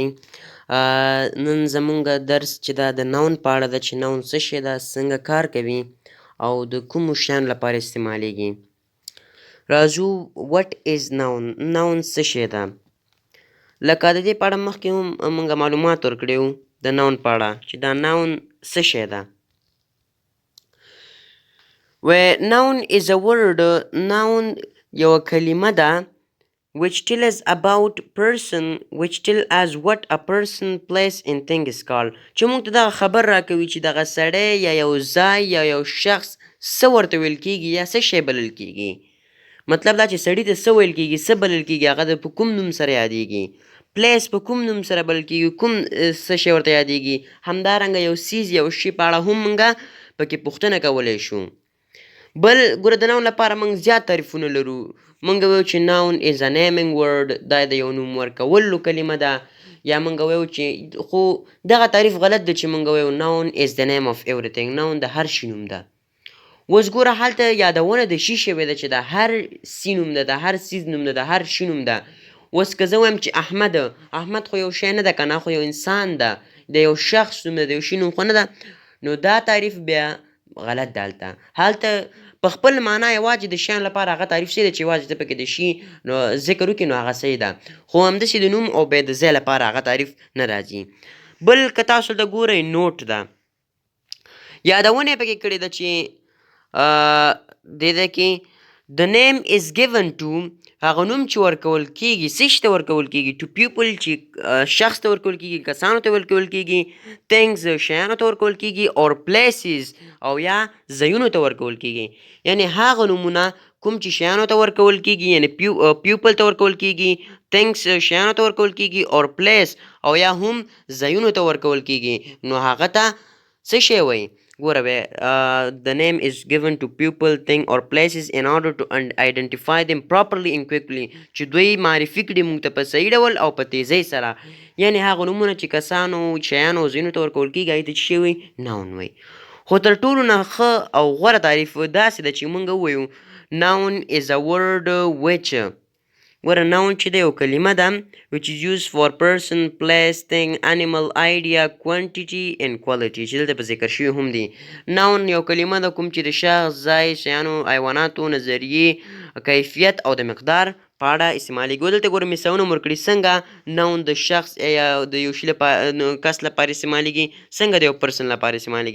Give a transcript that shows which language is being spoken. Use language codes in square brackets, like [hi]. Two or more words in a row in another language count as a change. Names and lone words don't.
[ps] نن زمونږ درس چې دا د ناون په اړه ده چې ناون څه شی ده، څنګه کار کوي او د کومو شیانو لپاره استعمالیږي. راځو [en] what is noun, [ps] ناون څه شی ده. لکه د دې په اړه مخکې هم موږ معلومات ورکړي وو د ناون په اړه چې دا ناون څه شی ده. [en] Noun is a word. Noun [ps] یوه کلمه ده [en] which tells about person, which tell us what a person, place and thing is called. [ps] چې موږ ته دغه خبر راکوي چې دغه سړی یا یو ځای یا یو شخص څه ورته ویل کیږي یا څه شی بلل کیږي. مطلب دا چې سړي ته څه ویل کیږي، څه بلل کیږي، هغه د په کوم نوم سره یادیږي. پلیس په کوم نوم سره بلل کیږي، کوم څه شی ورته یادیږي. همدارنګه یو څیز یو شي په اړه هم موږ پکې پوښتنه کولی شو. بل ګوره د ناون لپاره موږ زیات تعریفونه لرو. موږ وایو چې [en] ناون is a naming word، [ps] دا د یو نوم ورکولو کلمه ده. یا موږ وایو چې خو دغه تعریف غلط دی چې موږ وایو ناون [en] is the name of everything، [ps] ناون د هر شي نوم ده. اوس ګوره هلته یادونه د شي شوې ده چې د هر سي نوم ده، د هر څیز نوم ده، د هر شي نوم ده. اوس که زه وایم چې احمد خو یو شی نه ده که نه، خو یو انسان ده، د یو شخص نوم ده، د یو شي نوم خو نه ده، نو دا تعریف بیا غلط ده. هلته په خپل معنا یوازې د شیانو لپاره هغه تعریف شوی دی چې یوازې ته پکې د شي نو ذکر وکړي نو هغه صحیح ده، خو همداسې د نوم او بیا د ځای لپاره هغه تعریف نه راځي. بل که تاسو دلته ګورئ نوټ ده، یادونه یې پکې کړې ده چې دې ده کې [en] the name is given to، [ps] هغه نوم چې ورکول کیږي څه شي ته ورکول کیږي، [en] to people [ps] چې شخص ته ورکول کیږي، کسانو ته ورکول کیږي، things شیانو ته ورکول کیږي، [en] or places [ps] او یا ځایونو ته ورکول کیږي. یعنی هغه نومونه کوم چې شیانو ته ورکول کیږي، یعنی people ته ورکول کیږي، things شیانو ته ورکول کیږي، [en] or place [ps] او یا هم ځایونو ته ورکول کیږي، نو هغه ته څه شی وایي. [en] ګوره the name is given to people, thing or places in order to identify them properly and quickly، [ps] چې دوی معرفي کړي موږ ته په صحیح ډول او په تیزۍ سره. یعنی هغه نومونه چې کسانو، شیانو او ځایونو ته ورکول کیږي هغې ته څه شی وایي، ناون وایي. خو تر ټولو نه ښه او غوره تعریف داسې ده چې موږ ووایو [en] noun is a word which، [ps] ګوره ناون چې ده یو کلمه ده [en] which is used for person, place, thing, animal, idea, quantity and quality، [ps] چې دلته په ذکر شوي هم دي. ناون یو کلمه ده کوم چې د شخص، ځای، شیانو، حیواناتو، نظریې، کیفیت او د مقدار په اړه استعمالیږي. دلته ګوره مثالونه مو ورکړي څنګه ناون د شخص یا د یو شي لپاره کس لپاره استعمالیږي، څنګه د یو پرسن لپاره استعمالیږي.